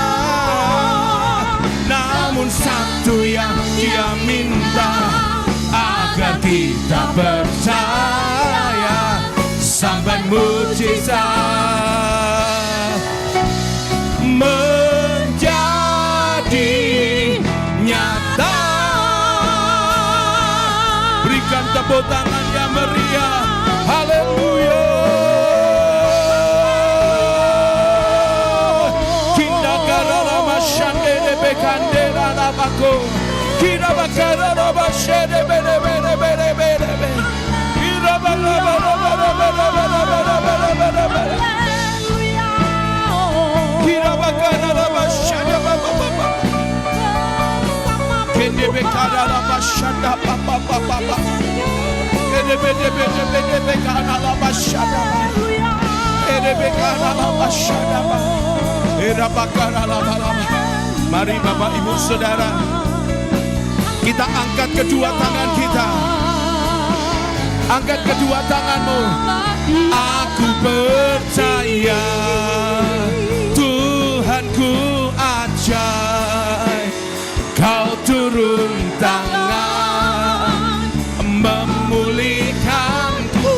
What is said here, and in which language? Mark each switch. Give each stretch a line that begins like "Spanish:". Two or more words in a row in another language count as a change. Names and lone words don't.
Indonesian: Namun satu yang Dia minta, agar kita percaya sampai mujizat menjadi nyata. Berikan tepuk tangan yang meriah. Haleluya. Kita karena masyande bekandera labako. Kita bakara labashede bere bere bere bere bere. Kita bakara kita bakara labashede baba baba. Kende bekara labashada baba baba baba. Kende bede bede bede bekara labashada. Kende bekara labashada baba. Era bakara labala. Mari Bapak Ibu Saudara, kita angkat kedua tangan kita. Angkat kedua tanganmu. Aku percaya Tuhanku ajaib, Kau turun tangan memulihkanku.